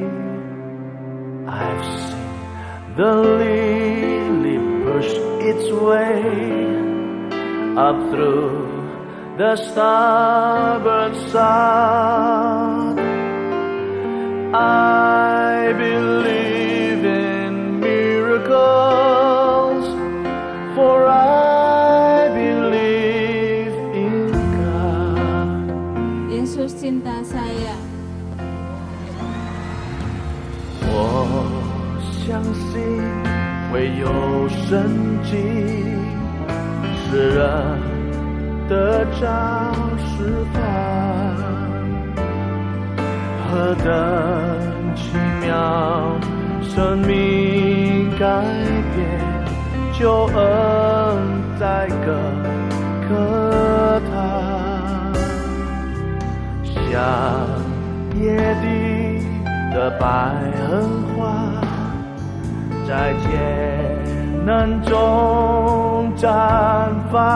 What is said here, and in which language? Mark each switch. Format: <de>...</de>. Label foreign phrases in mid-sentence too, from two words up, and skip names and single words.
<en>I've seen the lily push its way up through the starboard side. I believe in miracles, for I believe in God.</en> <id>Yesus cinta saya.</id> <zh>我相信会有神迹，使人得着释放，何等奇妙，生命改变，救恩在各课堂，像野地的百合花，在艰难中绽放。</zh>